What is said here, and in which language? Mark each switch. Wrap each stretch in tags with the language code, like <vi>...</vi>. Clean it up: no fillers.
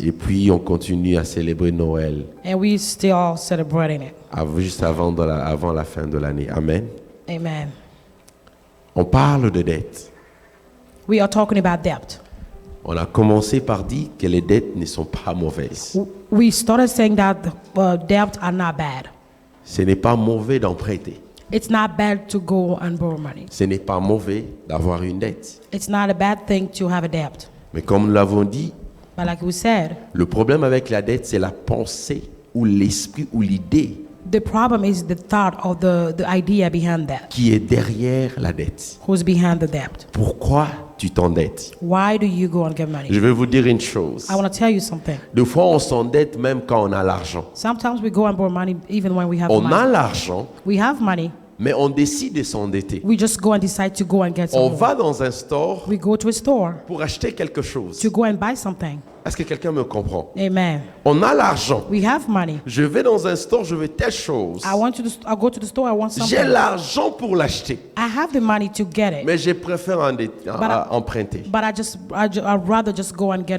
<fr>Et puis, on continue à célébrer Noël</fr> <en>and we still celebrating it.</en> <fr>juste avant la fin de l'année. Amen. Amen. On parle de dette.</fr> <en>We are talking about debt.</en> <fr>On a commencé par dire que les dettes ne sont pas mauvaises.</fr> <en>We started saying that debt are not bad.</en> <fr>Ce n'est pas mauvais d'emprunter.</fr> <en>It's not bad to go and borrow money.</en> <fr>Ce n'est pas mauvais d'avoir une dette.</fr> <en>It's not a bad thing to have a debt.</en> <fr>Mais comme nous l'avons dit,</fr> <en>But like we said,</en> <fr>le problème avec la dette, c'est la pensée ou l'esprit ou l'idée</fr> <en>the problem is the thought of the idea behind that.</en> <fr>qui est derrière la dette.</fr> <en>Who's behind the debt?</en> <fr>Pourquoi tu t'endettes?</fr> <en>Why do you go and get money?</en> <fr>Je vais vous dire une chose.</fr> <en>I want to tell you something.</en> <fr>Des fois, on s'endette même quand on a l'argent.</fr> <en>Sometimes we go and borrow money even when we have</en> <fr>On a</fr> <en>money.</en> <fr>l'argent,</fr> <en>We have money.</en> <fr>mais on décide de s'endetter.</fr> <en>We just go and decide to go and get some</en> <fr>On</fr> <en>more.</en> <fr>va dans un store</fr> <en>We go to a store</en> <fr>pour acheter quelque chose.</fr> <en>to go and buy something.</en> <fr>Est-ce que quelqu'un me comprend? Amen. On a l'argent.</fr> <en>We have money.</en> <fr>Je vais dans un store, je veux telle chose.</fr> <en>I go to the store, I want</en> <fr>J'ai</fr> <en>something.</en> <fr>l'argent pour l'acheter,</fr> <en>I have the money to get it.</en> <fr>mais je préfère emprunter.</fr> <en>But I'd rather just go and get</en>